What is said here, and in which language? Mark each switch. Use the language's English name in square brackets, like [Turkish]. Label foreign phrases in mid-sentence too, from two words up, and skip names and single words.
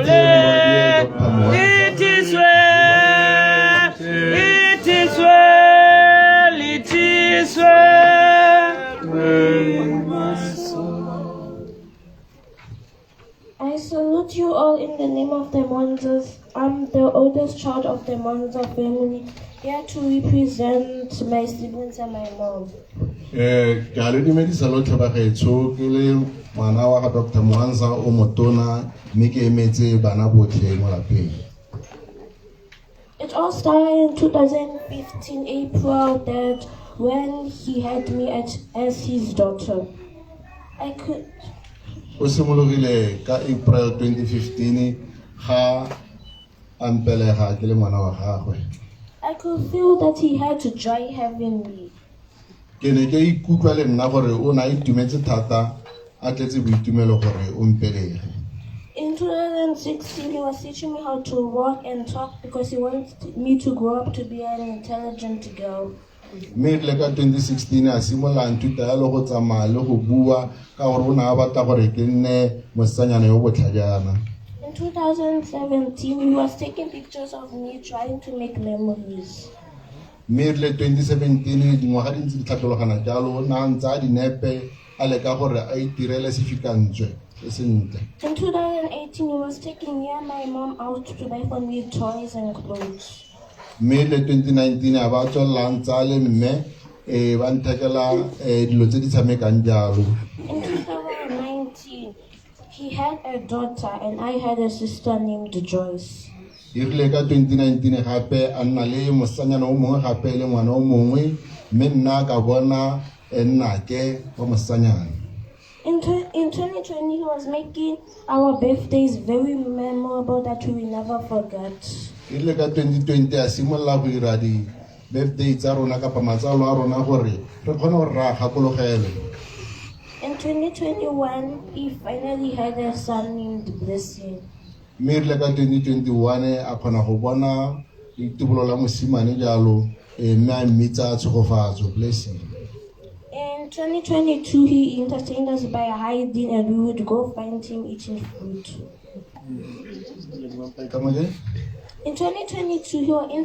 [English] It is well, it is well, it is well in my soul. I salute you all in the name of the Mwanzas. I'm the oldest child of the Mwanza family, here to represent my siblings and my mom. [Tswana] Ke a le dumedisa lotlhe ba gaetsho ke le ngwana wa ga Dr. Mwanza o motona mme ke emetse bana botlhe mo lapeng. [English] It all started in 2015 April that when he had me as his daughter. [Tswana] O simologile ka April 2015 ga a mpelega ke le ngwana wa gagwe. [English] I could feel that he had to joy having me. [Tswana] Ke ne ke ikutlwa le nna gore o na itumetse thata a tletse boitumelo gore o mpelege. [English] In 2016, he was teaching me how to walk and talk because he wanted me to grow up to be an intelligent girl. [Tswana] Mme le ka 2016 a simola nthuta ya le go tsamaya le go bua ka gore o na a batla gore ke nne mosetsanyana yo botlhajana. [English] In 2017, he was taking pictures of me trying to make memories. [Tswana] Mme le 2017 dingwaga di ntse di tlhatlhogana jalo o na ntse a dinepe a leka gore a itirele sefikantswe se sentle. [English] In 2018, he was taking me and my mom out to buy for me toys and clothes. [Tswana] Mme le 2019 a ba tswella ntse a le mme ba nthekela dilo tse di tshamekang jalo. [English] In 2019, he had a daughter and I had a sister named Joyce. [Tswana] Irile ka 2019 gape a nna le mosanyana o mongwe gape le ngwana o mongwe mme nna ka bona nnake wa mosanyana. [English] In 2020, he was making our birthdays very memorable that we will never forget. [Tswana] Irile ka 2020 a simolla go dira di birthday tsa rona kapa matsalo a rona gore re kgone go ra gakologele. [English] In 2021, he finally had a son named Blessing. [Tswana] Mme irile ka 2021 a kgona go bona ditubolo la mosimane jalo mme a mmitsa tshegofatso Blessing. [English] In 2022, he entertained us by hiding and we would go find him eating fruit. Come again? In 2022, he was